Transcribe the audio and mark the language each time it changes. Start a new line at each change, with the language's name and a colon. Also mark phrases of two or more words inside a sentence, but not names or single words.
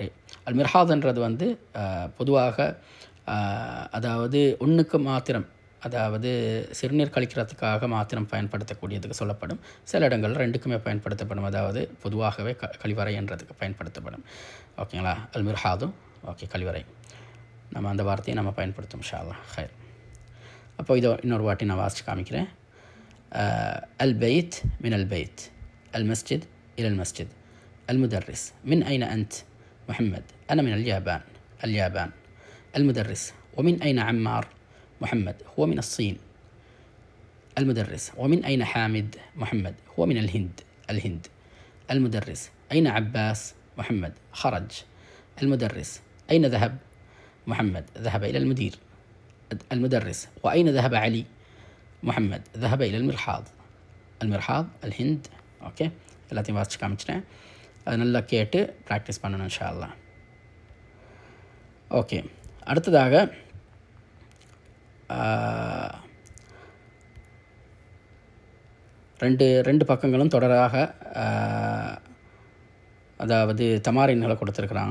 Tamil: மிர்ஹாதுன்றது வந்து பொதுவாக அதாவது ஒன்றுக்கு மாத்திரம், அதாவது சிறுநீர் கழிக்கிறதுக்காக மாத்திரம் பயன்படுத்தக்கூடியதுக்கு சொல்லப்படும். சில இடங்களில் 2க்குமே பயன்படுத்தப்படும். அதாவது பொதுவாகவே கழிவறை என்றதுக்கு பயன்படுத்தப்படும். ஓகேங்களா? மிர்ஹாதும் ஓகே கழிவறை, நம்ம அந்த வார்த்தையை நம்ம பயன்படுத்தும்
Arabic: إن شاء الله.
Tamil: ஹைர். அப்போ இதோ இன்னொரு வாட்டி நான் வாசித்து காமிக்கிறேன்.
Arabic: البيت من البيت، المسجد إلى المسجد. المدرس من أين أنت؟ محمد أنا من اليابان. المدرس ومن أين عمار؟ محمد هو من الصين. المدرس ومن أين حامد؟ محمد هو من الهند. المدرس أين عباس؟ محمد خرج. المدرس أين ذهب؟ محمد ذهب إلى المدرس وأين ذهب علي؟ محمد ذهب إلى المرحاض الهند.
Tamil: ஓகே, எல்லாத்தையும் வாசித்து காமிச்சிட்டேன். அது நல்லா கேட்டு ப்ராக்டிஸ் பண்ணணும்
Arabic: إن شاء الله.
Tamil: ஓகே, அடுத்ததாக ரெண்டு பக்கங்களும் தொடராக அதாவது தமாரின்களை கொடுத்துருக்குறாங்க.